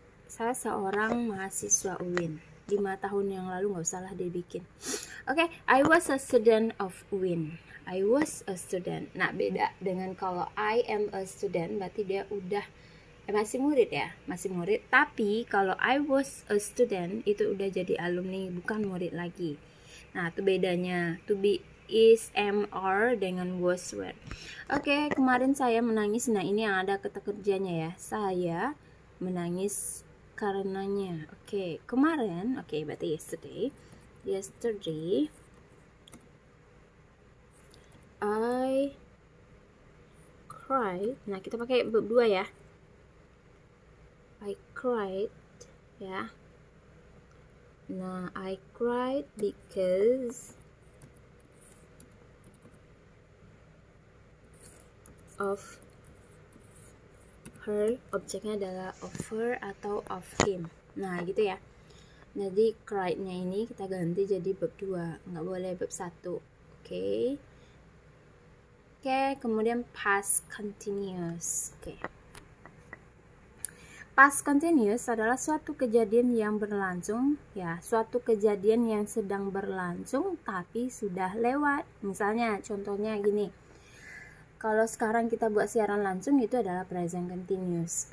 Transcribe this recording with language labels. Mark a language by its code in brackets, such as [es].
[id] Saya seorang mahasiswa UIN. 5 tahun yang lalu, nggak usah lah dibikin. [en] Okay, I was a student of UIN. I was a student. [id] Nah, beda dengan kalau [en] I am a student, [id] berarti dia udah masih murid ya, masih murid. Tapi kalau [en] I was a student [id] itu udah jadi alumni, bukan murid lagi. Nah, itu bedanya. [en] To be is MR [id] dengan was were. Oke, kemarin saya menangis. Nah, ini yang ada kata kerjanya ya. Saya menangis karenanya. Oke, kemarin. Oke, berarti yesterday. [en] Yesterday I cried. [id] Nah, kita pakai verb 2 ya. [en] I cried, [id] ya. [en] Nah, I cried because of her. [id] Objeknya adalah of her atau of him. Nah, gitu ya. Jadi cried-nya ini kita ganti jadi verb 2, nggak boleh verb 1. Oke. Oke, kemudian past continuous. Oke. Past continuous adalah suatu kejadian yang berlangsung, ya, suatu kejadian yang sedang berlangsung tapi sudah lewat. Misalnya, contohnya gini. Kalau sekarang kita buat siaran langsung itu adalah present continuous.